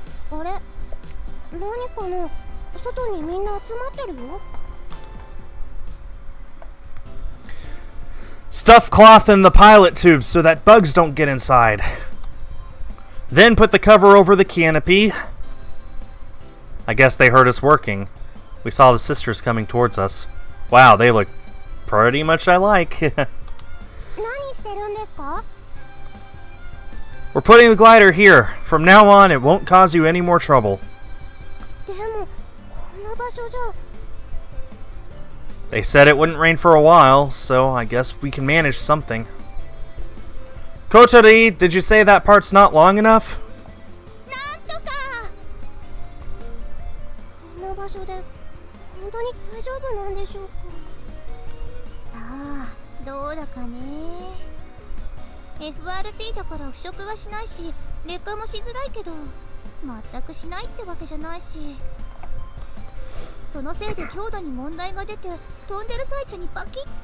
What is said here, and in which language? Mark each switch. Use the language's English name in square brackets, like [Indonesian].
[Japanese] あれ、何かな。外にみんな集まってるよ。 [English] Stuff cloth in the pilot tubes so that bugs don't get inside. Then put the cover over the canopy. I guess they heard us working. We saw the sisters coming towards us. Wow, they look pretty much alike. [Japanese] 何してるんですか？ [English] We're putting the glider here. From now on, it won't cause you any more trouble. [Japanese] でもこんな場所じゃ。 [English] They said it wouldn't rain for a while, so I guess we can manage something. Kotori, did you say that part's not long enough? [Japanese] なんとか。こんな場所で本当に大丈夫なんでしょうか。さあどうだかね。 FRP だから腐食はしないし劣化もしづらいけど全くしないってわけじゃないし、そのせいで強度に問題が出て飛んでる最中にパキッ。